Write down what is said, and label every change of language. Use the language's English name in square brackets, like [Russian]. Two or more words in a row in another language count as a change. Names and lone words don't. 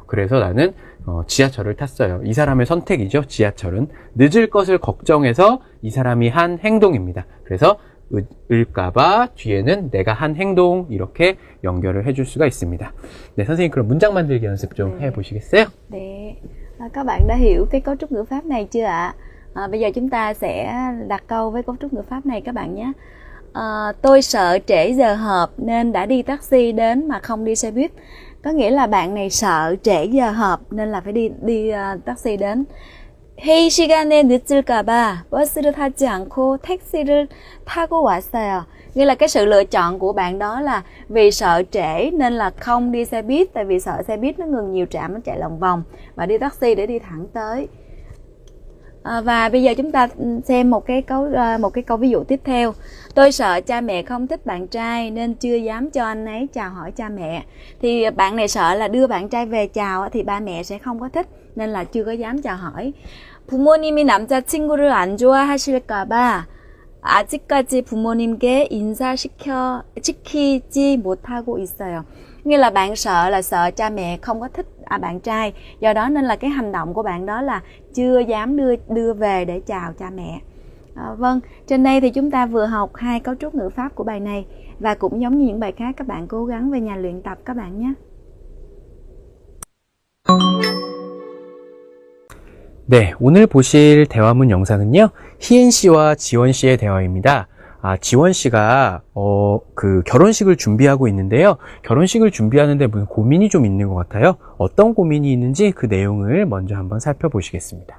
[Korean] 그래서 나는 지하철을 탔어요. 이 사람의 선택이죠. 지하철은 늦을 것을 걱정해서 이 사람이 한 행동입니다. 그래서 을까봐 뒤에는 내가 한 행동, 이렇게 연결을 해줄 수가 있습니다. 네, 선생님 그럼 문장 만들기 연습 좀 해보시겠어요? 네. [Vietnamese] Các bạn đã hiểu cái cấu trúc ngữ pháp này chưa ạ? Bây giờ chúng ta sẽ đặt câu với cấu trúc ngữ pháp này các bạn nhé. Tôi sợ trễ giờ họp nên đã đi taxi đến mà không đi xe buýt. Có nghĩa là bạn này sợ trễ giờ họp nên là phải đi taxi đến. [Korean] 회의 시간에 늦을까봐 버스를 타지 않고 택시를 타고 왔어요. [Vietnamese] Nghĩa là cái sự lựa chọn của bạn đó là vì sợ trễ nên là không đi xe buýt, tại vì sợ xe buýt nó ngừng nhiều trạm, nó chạy lòng vòng, và đi taxi để đi thẳng tới. Và bây giờ chúng ta xem một cái câu ví dụ tiếp theo. Tôi sợ cha mẹ không thích bạn trai nên chưa dám cho anh ấy chào hỏi cha mẹ. Thì bạn này sợ là đưa bạn trai về chào thì ba mẹ sẽ không có thích, nên là chưa có dám chào hỏi. [Korean] 부모님이 남자친구를 안 좋아하실까봐 아직까지 부모님께 인사시키지 못하고 있어요. [Vietnamese] Nghĩa là bạn sợ cha mẹ không có thích bạn trai, do đó nên là cái hành động của bạn đó là chưa dám đưa về để chào cha mẹ. Vâng, trên đây thì chúng ta vừa học 2 cấu trúc ngữ pháp của bài này, và cũng giống như những bài khác, các bạn cố gắng về nhà luyện tập các bạn nhé. [Korean] 네, 오늘 보실 대화문 영상은요, 희은 씨와 지원 씨의 대화입니다. 지원 씨가 그 결혼식을 준비하고 있는데요. 결혼식을 준비하는데 무슨 고민이 좀 있는 것 같아요. 어떤 고민이 있는지 그 내용을 먼저 한번 살펴보시겠습니다.